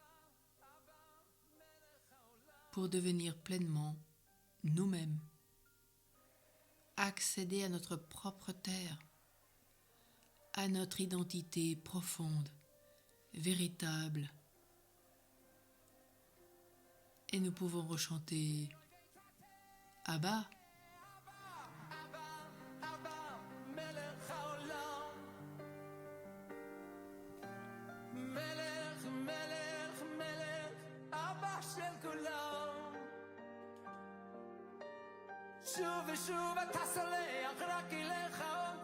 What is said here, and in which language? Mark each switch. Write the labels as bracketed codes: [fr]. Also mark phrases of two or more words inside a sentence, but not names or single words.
[fr] pour devenir pleinement nous-mêmes, accéder à notre propre terre, à notre identité profonde, véritable. Et nous pouvons rechanter Abba. [he] מלך, מלך, מלך, אבא של כולם. שוב ושוב אתה סולח, רק אליך